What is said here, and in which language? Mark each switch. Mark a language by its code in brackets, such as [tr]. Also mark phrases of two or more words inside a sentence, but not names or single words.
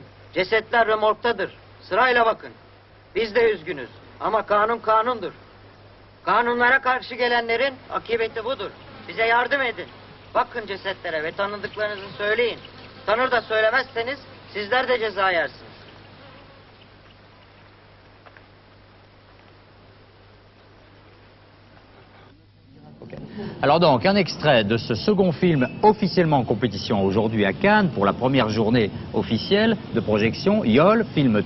[tr] Cesetler römorktadır. Sırayla bakın. Biz de üzgünüz. Ama kanun kanundur. Kanunlara karşı gelenlerin akıbeti budur. Bize yardım edin. Bakın cesetlere ve tanıdıklarınızı söyleyin. Tanır da söylemezseniz sizler de ceza yersiniz. [fr] Alors donc, un extrait de ce second film officiellement en compétition aujourd'hui à Cannes pour la première journée officielle de projection, Yol, film turc.